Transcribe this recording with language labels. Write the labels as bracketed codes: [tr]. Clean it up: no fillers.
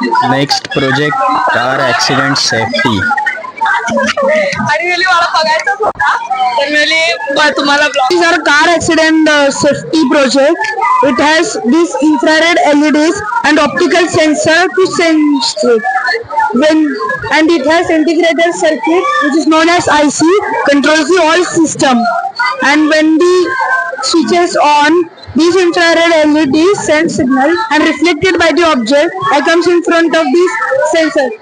[en] Next project car accident safety. [mr] आणि मला बघायचंच होता तर तुम्हाला [en] These are car accident safety project. It has these infrared LEDs and optical sensor to sense it. And it has integrated circuit which is known as IC, controls the all system. And when the switch is on, these infrared LEDs send signal and reflected by the object that comes in front of this sensor.